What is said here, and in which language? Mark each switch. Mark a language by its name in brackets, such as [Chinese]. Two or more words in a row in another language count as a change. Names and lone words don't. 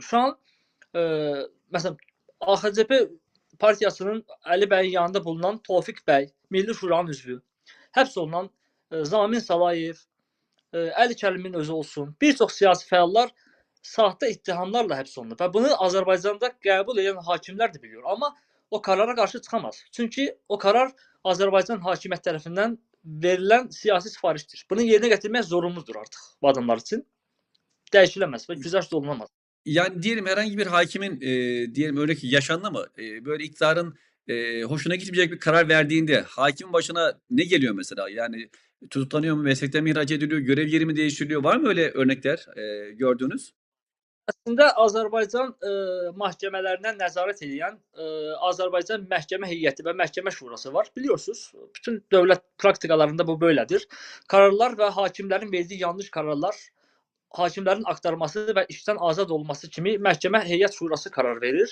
[Azerbaijani] Şu an məsələn AXCP partiyasının Əli bəyin yanında bulunan Tofiq bəy, Milli Şuranın üzvü, həbs olunan Zamin Salayev, Əli Kərimin özü olsun, bir çox siyasi fəallar saxta ittihamlarla həbs olunub və bunu Azərbaycanda qəbul edən hakimlər də biliyor. Amma o qərara qarşı çıxamaz. Çünki o qərar Azərbaycan hakimiyyət tərəfindən verilən siyasi sifarişdir. Bunu yerinə gətirmək zorunludur artıq bu adamlar üçün. Dəyişiləməz və güzəşt olunamaz. [Turkish] Yani diyelim herhangi bir hakimin diyelim öyle ki yaşandı mı böyle iktidarın hoşuna gitmeyecek bir karar verdiğinde hakimin başına ne geliyor mesela? Yani tutuklanıyor mu, meslekten mi ihraç ediliyor, görev yeri mi değiştiriliyor? Var mı öyle örnekler gördüğünüz? [Azerbaijani] Əslində Azərbaycan məhkəmələrinə nəzarət edən Azərbaycan Məhkəmə Heyəti və Məhkəmə Şurası var. Biliyorsunuz, bütün dövlət praktikalarında bu belədir. Qərarlar və hakimlərin verdiyi yanlış qərarlar, hakimlərin axtarması və işdən azad olması kimi Məhkəmə Heyət Şurası qərar verir.